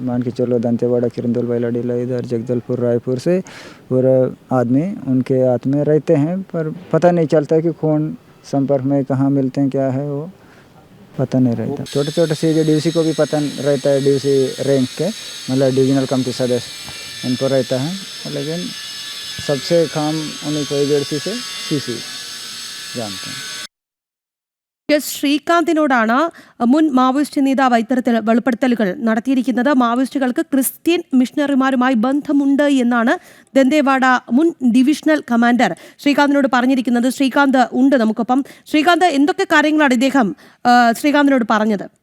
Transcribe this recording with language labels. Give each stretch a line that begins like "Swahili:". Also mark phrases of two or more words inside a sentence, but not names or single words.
Hindi: मान के चलो दंतेवाड़ा, किरंदुल, बैलाडीला, इधर जगदलपुर, रायपुर से पूरा आदमी उनके हाथ में रहते हैं, पर पता नहीं चलता कि कौन संपर्क में कहाँ मिलते हैं, क्या है वो पता नहीं रहता. छोटे छोटे से जो डीसी को भी पता रहता है,
English: DC rank
Hindi: के मतलब
English: divisional committee
Hindi: सदस्य उनको रहता है, लेकिन सबसे काम उन्हीं को एजेंसी से सीसी जानते हैं.
Malayalam: എസ് ശ്രീകാന്തിനോടാണ് മുൻ മാവോയിസ്റ്റ് നേതാവ് ഇത്തരത്തിൽ വെളിപ്പെടുത്തലുകൾ നടത്തിയിരിക്കുന്നത്. മാവോയിസ്റ്റുകൾക്ക് ക്രിസ്ത്യൻ മിഷണറിമാരുമായി ബന്ധമുണ്ട് എന്നാണ് ദന്തേവാഡ മുൻ
English: divisional commander
Malayalam: ശ്രീകാന്തിനോട് പറഞ്ഞിരിക്കുന്നത്. ശ്രീകാന്ത് ഉണ്ട് നമുക്കൊപ്പം. ശ്രീകാന്ത്, എന്തൊക്കെ കാര്യങ്ങളാണ് ഇദ്ദേഹം ശ്രീകാന്തിനോട് പറഞ്ഞത്?